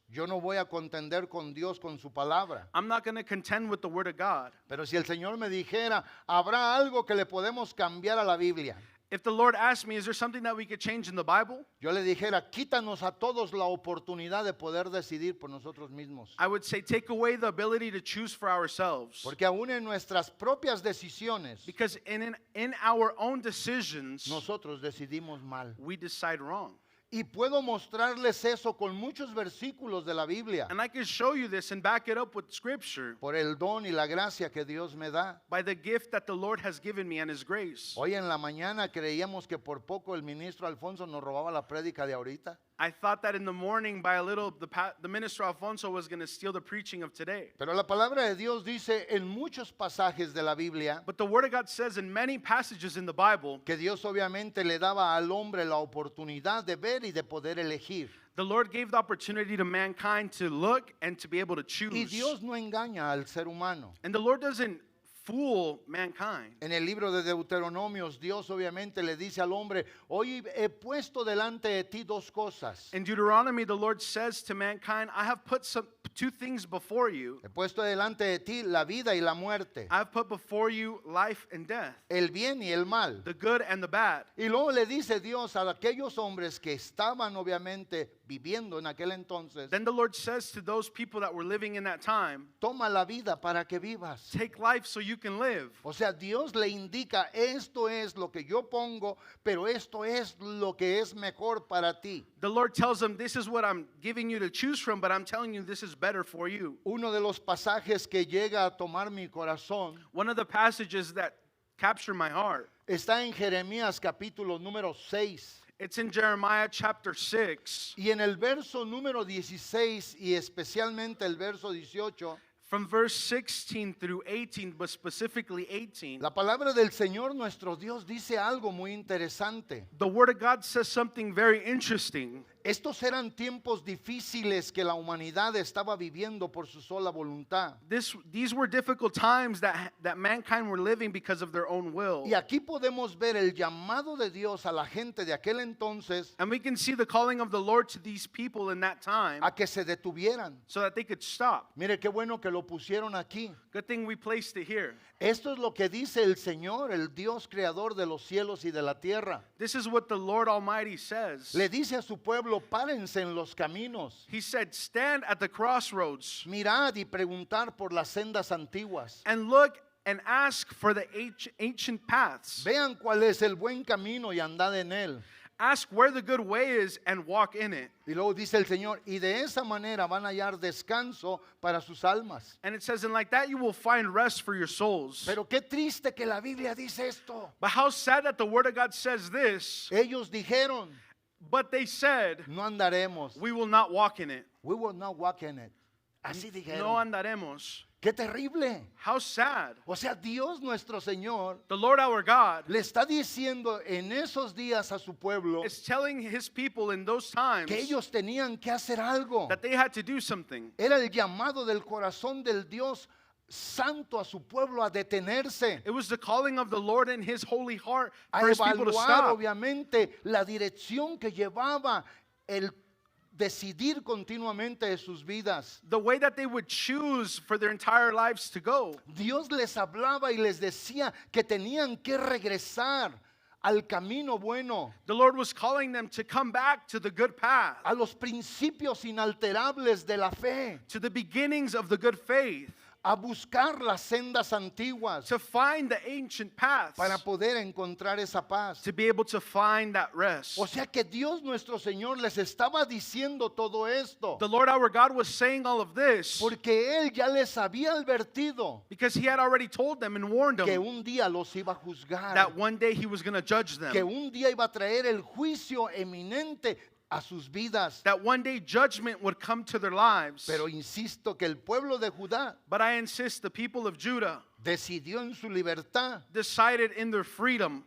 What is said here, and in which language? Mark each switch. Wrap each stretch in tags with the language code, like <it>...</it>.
<es>Yo no voy a contender con Dios con su palabra.</es> <en>I'm not going to contend with the Word of God.</en> <es>Pero si el Señor me dijera, habrá algo que le podemos cambiar a la Biblia.</es> <en>If the Lord asked me, is there something that we could change in the Bible?</en> <es>Yo le dijera, quítanos a todos la oportunidad de poder decidir por nosotros mismos.</es> <en>I would say, take away the ability to choose for ourselves.</en> <es>Porque aún en nuestras propias decisiones,</es> <en>Because in our own decisions,</en> <es>nosotros decidimos mal.</es> <en>we decide wrong.</en> <es>Y puedo mostrarles eso con muchos versículos de la Biblia,</es> <en>And I can show you this and back it up with Scripture</en> <es>por el don y la gracia que Dios me da.</es> <en>by the gift that the Lord has given me and His grace.</en> <es>Hoy en la mañana creíamos que por poco el ministro Alfonso nos robaba la prédica de ahorita.</es> <en>I thought that in the morning, by a little, the minister Alfonso was going to steal the preaching of today.</en> <es>Pero la palabra de Dios dice en muchos pasajes de la Biblia</es> <en>But the Word of God says in many passages in the Bible,</en> <es>que Dios obviamente le daba al hombre la oportunidad de ver y de poder elegir.</es> <en>the Lord gave the opportunity to mankind to look and to be able to</en> <es>Y</es> <en>choose.</en> <es>Dios no engaña al ser humano.</es> <en>And the Lord doesn't fool mankind.</en> <es>En el libro de Deuteronomios, Dios obviamente le dice al hombre, hoy he puesto delante de ti dos cosas.</es> <en>In Deuteronomy, the Lord says to mankind, I have put two things before you.</en> <es>He puesto delante de ti la vida y la muerte,</es> <en>I have put before you life and death,</en> <es>el bien y el mal.</es> <en>the good and the bad.</en> <es>Y luego le dice Dios a aquellos hombres que estaban obviamente viviendo en aquel entonces,</es> <en>Then the Lord says to those people that were living in that time,</en> <es>toma la vida para que vivas.</es> <en>take life so you can live.</en> <es>O sea, Dios le indica, esto es lo que yo pongo, pero esto es lo que es mejor para ti.</es> <en>The Lord tells them, this is what I'm giving you to choose from, but I'm telling you this is better for you.</en> <es>Uno de los pasajes que llega a tomar mi corazón</es> <en>One of the passages that capture my heart,</en> <es>está en Jeremías capítulo número 6.</es> <en>it's in Jeremiah chapter 6,</en> <es>Y en el verso número 16 y especialmente el verso 18,</es> <en>from verse 16 through 18, but specifically 18.</en> <es>la palabra del Señor nuestro Dios dice algo muy interesante.</es> <en>The Word of God says something very interesting.</en> <es>Estos eran tiempos difíciles que la humanidad estaba viviendo por su sola voluntad.</es> <en>These were difficult times that mankind were living because of their own will.</en> <es>Y aquí podemos ver el llamado de Dios a la gente de aquel entonces</es> <en>And we can see the calling of the Lord to these people in that time</en> <es>a que se detuvieran.</es> <en>so that they could stop.</en> <es>Mire qué bueno que lo pusieron aquí.</es> <en>Good thing we placed it here.</en> <es>Esto es lo que dice el Señor, el Dios creador de los cielos y de la tierra.</es> <en>This is what the Lord Almighty says.</en> <es>Le dice a su pueblo, párense en los caminos,</es> <en>He said, stand at the crossroads</en> <es>mirad y preguntar por las sendas antiguas.</es> <en>and look and ask for the ancient paths.</en> <es>Vean cuál es el buen camino y andad en él.</es> <en>Ask where the good way is and walk in it.</en> <es>Y luego dice el Señor, y de esa manera van a hallar descanso para sus almas.</es> <en>And it says, and like that you will find rest for your souls.</en> <es>Pero qué triste que la Biblia dice esto.</es> <en>But how sad that the Word of God says this,</en> <es>Ellos dijeron,</es> <en>but they said,</en> <es>no andaremos.</es> <en>we will not walk in it. We will not walk in it. Así</en> <es>No dijeron. andaremos. Qué terrible.</es> <en>How sad.</en> <es>O sea, Dios nuestro Señor</es> <en>The Lord our God</en> <es>le está diciendo en esos días a su pueblo</es> <en>is telling His people in those times</en> <es>que ellos tenían que hacer algo.</es> <en>that they had to do something.</en> <es>Era el llamado del corazón del Dios santo a su pueblo a detenerse,</es> <en>It was the calling of the Lord in His holy heart</en> <es>a</es> <en>for His people to</en> <es>evaluar</es> <en>stop.</en> <es>obviamente la dirección que llevaba el decidir continuamente de sus vidas.</es> <en>the way that they would choose for their entire lives to go.</en> <es>Dios les hablaba y les decía que tenían que regresar al camino bueno,</es> <en>The Lord was calling them to come back to the good path,</en> <es>a los principios inalterables de la fe,</es> <en>to the beginnings of the good faith,</en> <es>a buscar las sendas antiguas</es> <en>to find the ancient paths,</en> <es>para poder encontrar esa paz.</es> <en>to be able to find that rest.</en> <es>O sea que Dios nuestro Señor les estaba diciendo todo esto,</es> <en>The Lord our God was saying all of this</en> <es>porque Él ya les había advertido</es> <en>because He had already told them and warned</en> <es>que</es> <en>them</en> <es>un día los iba a juzgar,</es> <en>that one day He was going to judge</en> <es>que</es> <en>them,</en> <es>un día iba a traer el juicio eminente a sus vidas.</es> <en>that one day judgment would come to their lives.</en> <es>Pero insisto que el pueblo de Judá</es> <en>But I insist the people of Judah</en> <es>decidió en su libertad</es> <en>decided in their freedom</en>